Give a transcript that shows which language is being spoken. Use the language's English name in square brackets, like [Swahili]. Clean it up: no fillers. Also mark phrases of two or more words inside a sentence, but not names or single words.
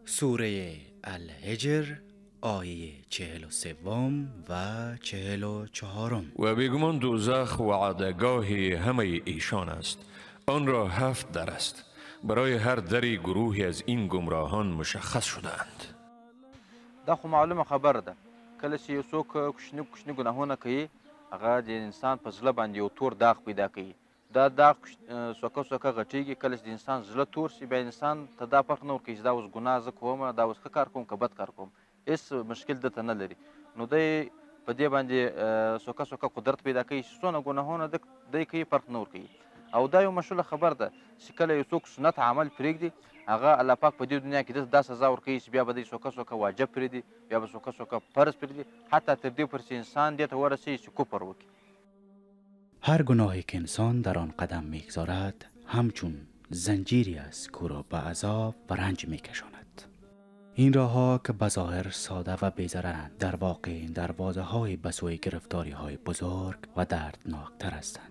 [Persian] سوره الحجر آیه 43 و 44. و بیگمان دوزخ وعدگاه همه ایشان است. آن را 7 در است. برای هر دری گروهی از این گمراهان مشخص شده‌اند. [Pashto] دا خو معلومه خبره ده. کله چې یو څوک کوچني ګناهونه کوي، هغه د انسان په زړه باندې یو تور داغ پیدا کوي. دا داغ څوکه غټېږي. کله چې د انسان زړه تور شي، بیا انسان ته دا فرق نه ورکوي چې دا اوس ګناه زه کوم، دا اوس ښه کار کوم که بد کار کوم. هېڅ مشکل دته نه لري. نو دی په دې باندې څوکه قدرت پیدا کوي چې څونه ګناهونه دی کوي فرق نه ورکوي. او دا یو مشهوره خبر ده چې کله یو څوک سنت عمل پرېږدي، هغه الله پاک په دې دنیا کې دا سزا ورکوي چې بیا به دی څوکه واجب پرېږدي، بیا به څوکه فرض پرېږدي، حتی تر دې پورې چې انسان دې ته ورسوي چې کفر وکړي. [Persian] هر گناهی که انسان در آن قدم میگذارد همچون زنجیری است که او را به عذاب و رنج میکشاند. این راهها که بظاهر ساده و بی‌ضررند، در واقع دروازه‌های به سوی گرفتاری‌های بزرگ و دردناکتر هستند.